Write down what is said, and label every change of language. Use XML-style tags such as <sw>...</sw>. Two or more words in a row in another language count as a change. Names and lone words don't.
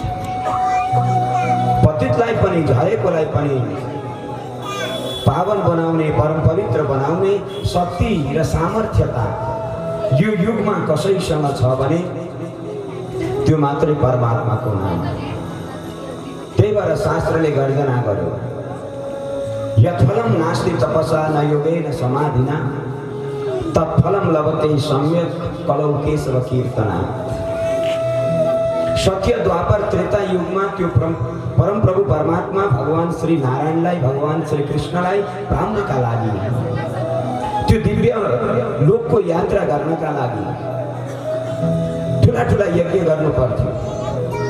<ne>पतितलाई पनि झरेकोलाई पनि पावन बनाउने परम पवित्र बनाउने शक्ति र सामर्थ्यता यो युगमा कसैसँग छ भने त्यो मात्रै परमात्माको नाम। त्यही भएर शास्त्रले गर्जना गर्यो</ne> <sa>यत्फलं नास्ति तपसा न योगेन समाधिना तत्फलं लभते सम्यक कलौ केशव कीर्तना।</sa> <ne>सत्य द्वापर त्रेता युगमा त्यो परम प्रभु परमात्मा भगवान श्री नारायणलाई भगवान श्री कृष्णलाई पाउनका लागि त्यो दिव्य लोकको यात्रा गर्नका लागि ठुला ठुला यज्ञ गर्नु पर्थ्यो।</ne>